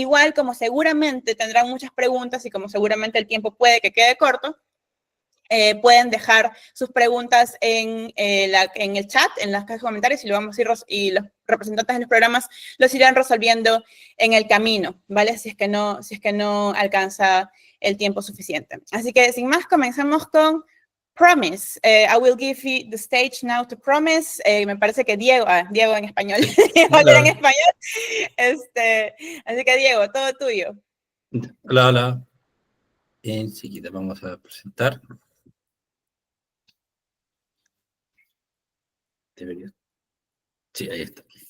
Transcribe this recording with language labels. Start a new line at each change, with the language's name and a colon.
Spanish: Igual, como seguramente tendrán muchas preguntas y como seguramente el tiempo puede que quede corto, pueden dejar sus preguntas en el chat, en las cajas de comentarios, y los representantes de los programas los irán resolviendo en el camino, ¿vale? Si es que no alcanza el tiempo suficiente. Así que, sin más, comenzamos con Promise.
English: I will give you the stage now to Promise.
Spanish: Me parece que Diego en español, Diego en español. Así que, Diego, todo tuyo. Hola, hola. Enseguida vamos a presentar. ¿Debería? Sí, ahí está.